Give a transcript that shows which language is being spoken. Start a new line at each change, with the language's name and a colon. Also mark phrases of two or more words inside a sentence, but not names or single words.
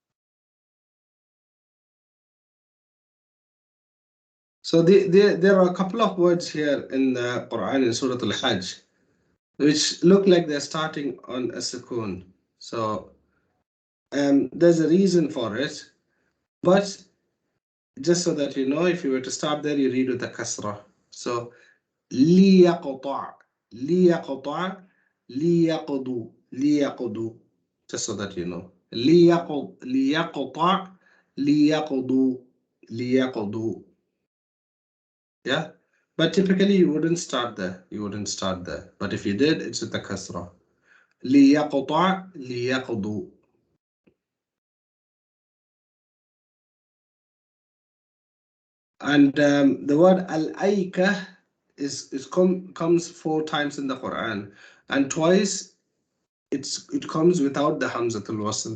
English: So there are a couple of words here in the Quran in Surah Al-Hajj which look like they're starting on a sukoon. So there's a reason for it, but just so that you know, if you were to start there, you read with the kasra.
Arabic: So ليقطع، ليقطع، ليقضوا,
English: just so that you know.
Arabic: ليقطع، ليقضوا.
English: Yeah, but typically you wouldn't start there. You wouldn't start there. But if you did, it's with the kasra.
Arabic: ليقطع ليقضوا.
English: And the word al-aika comes 4 times in the Quran, and twice it comes without the
Arabic: همزة الوصل.